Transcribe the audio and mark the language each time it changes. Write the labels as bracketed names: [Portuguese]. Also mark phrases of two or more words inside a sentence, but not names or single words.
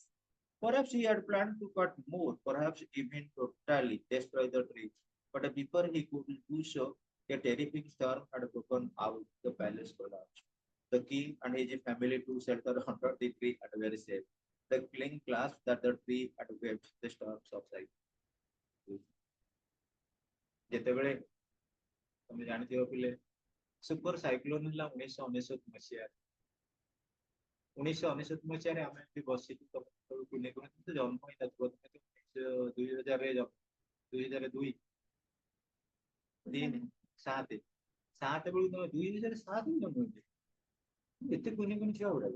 [English] Perhaps he had planned to cut more, perhaps even totally destroy the tree. But before he could do so, a terrific storm had broken out. The palace collapsed. The king and his family took shelter under the tree and were safe. The king clasped that the tree had wept. The storm subsided. [Odia] ଯେତେବେଳେ ତମେ ଜାଣିଥିବ ପିଲେ [English] super cyclone [Odia] ହେଲା 1999 ମସିହାରେ। 1999 ମସିହାରେ ଆମେ ଏଠି ବସିଛୁ, ତମେ କୁନି କୁନି ତ ଜନ୍ମ ହେଇନଥିବ, ତମେ ତ 2002 3 7 ବେଳକୁ ତମେ 2007 ଜନ୍ମ ହେଇଛ, ଏତେ କୁନି କୁନି ଛୁଆ ଗୁଡାକ।